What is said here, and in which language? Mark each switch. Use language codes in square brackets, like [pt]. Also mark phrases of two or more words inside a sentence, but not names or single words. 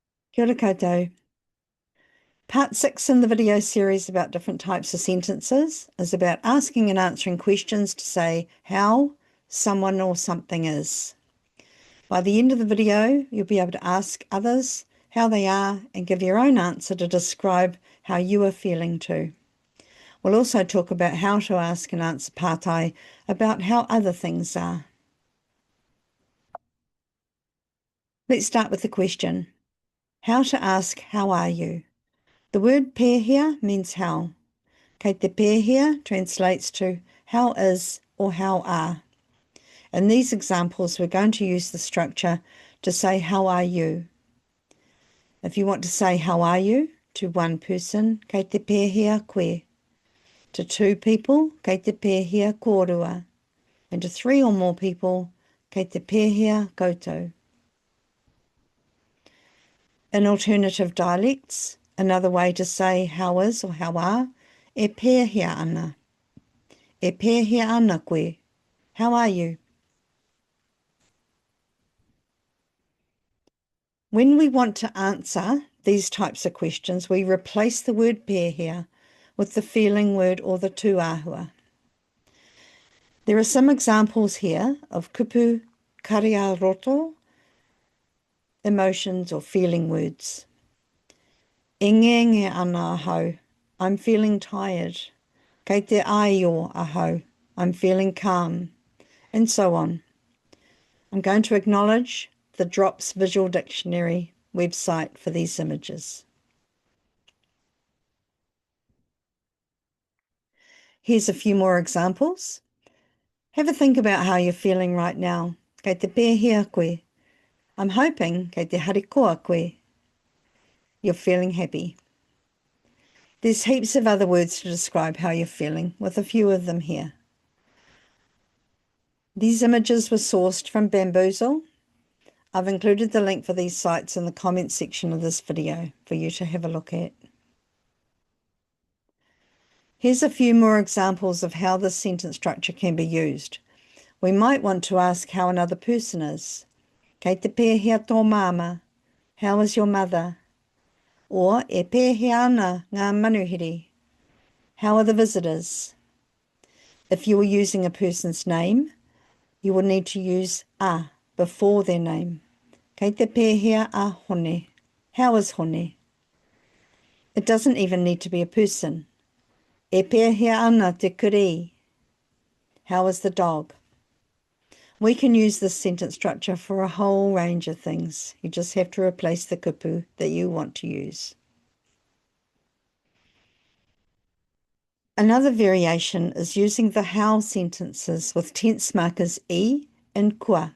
[mi] Kia ora koutou. [en] Part 6 in the video series about different types of sentences is about asking and answering questions to say how someone or something is. By the end of the video, you'll be able to ask others how they are and give your own answer to describe how you are feeling too. We'll also talk about how to ask and answer pātai about how other things are. Let's start with the question. How to ask, how are you? The word pēhea means how. [mi] Kei te pēhea [en] translates to how is or how are. In these examples, we're going to use the structure to say how are you. If you want to say how are you to one person, [mi] kei te pēhea koe. [en] To two people, [mi] kei te pēhea kōrua. [en] And to three or more people, [mi] kei te pēhea koutou. [en] In alternative dialects, another way to say how is or how are, [mi] e pēhea ana. E pēhea ana koe. [en] How are you? When we want to answer these types of questions, we replace the word pēhea with the feeling word or the tūāhua. There are some examples here of [mi] kupu, kare ā-roto, [en] emotions or feeling words. [mi] Ngenge ana ahau, [en] I'm feeling tired. [mi] Kei te ā-roto ahau, [en] I'm feeling calm, and so on. I'm going to acknowledge the Drops Visual Dictionary website for these images. Here's a few more examples. Have a think about how you're feeling right now. [mi] Kei te pēhea koe. [en] I'm hoping, [mi] kei te harikoa koe, [en] you're feeling happy. There's heaps of other words to describe how you're feeling, with a few of them here. These images were sourced from Bamboozle. I've included the link for these sites in the comments section of this video for you to have a look at. Here's a few more examples of how this sentence structure can be used. We might want to ask how another person is. [mi] Kei te pēhea tō māma, [en] how is your mother? [mi] Or e pēhea ana ngā manuhiri, [en] how are the visitors? If you were using a person's name, you will need to use a before their name. [mi] Kei te pēhea a hone, [en] how is hone? It doesn't even need to be a person. [mi] E pēhea ana te kare, [en] how is the dog? We can use this sentence structure for a whole range of things. You just have to replace the kupu that you want to use. Another variation is using the how sentences with tense markers e and kua.